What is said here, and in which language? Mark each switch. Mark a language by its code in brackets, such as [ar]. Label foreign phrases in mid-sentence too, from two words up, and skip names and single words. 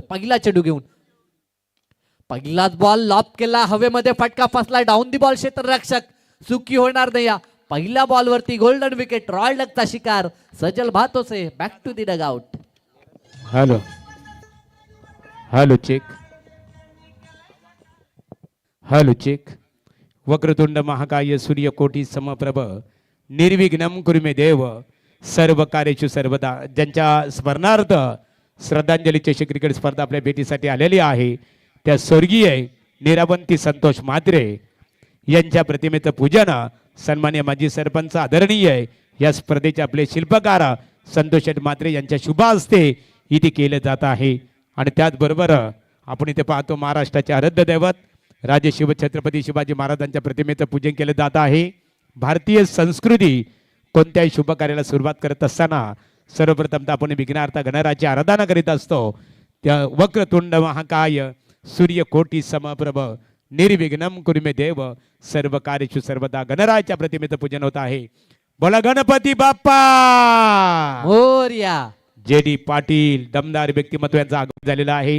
[mr] पहिला चेंडू घेऊन पहिलाच बॉल लॉप केला, हवेमध्ये फटका फसला, [en] down the ball [mr] क्षेत्ररक्षक चुकी होणार नाही. या पहिल्या बॉलवरती [en] golden wicket, royal duckचा [mr] शिकार सजल भातोसे. [en] back to the dugout. hello hello check hello check. [sa] वक्रतुंड महाकाय सूर्यकोटी समप्रभ निर्विघ्नं कुरु मे देव सर्व कार्येषु सर्वदा. [mr] ज्यांच्या स्मरणार्थ श्रद्धांजली चषक क्रिकेट स्पर्धा आपल्या भेटीसाठी आलेली आहे त्या स्वर्गीय निरावंती संतोष म्हात्रे यांच्या प्रतिमेचं पूजन सन्मान्य माजी सरपंच आदरणीय या स्पर्धेचे आपले शिल्पकार संतोष म्हात्रे यांच्या शुभ हस्ते इथे केलं जात आहे. आणि त्याचबरोबर आपण इथे पाहतो महाराष्ट्राचे आराध्य दैवत राजे शिवछत्रपती शिवाजी महाराजांच्या प्रतिमेचं पूजन केलं जात आहे. भारतीय संस्कृती कोणत्याही शुभ कार्याला सुरुवात करत असताना सर्वप्रथम आपण विघ्नार्थ गणरायाची आराधना करीत असतो. त्या [sa] वक्रतुंड महाकाय सूर्यकोटी समप्रभ निर्विघ्नं कुरु मे देव सर्व कार्येषु सर्वदा [mr] गणरायाच्या प्रतिमेचं पूजन होत आहे. बोला गणपती बाप्पा मोरया. जे डी पाटील दमदार व्यक्तिमत्व यांचं आगमन झालेलं आहे.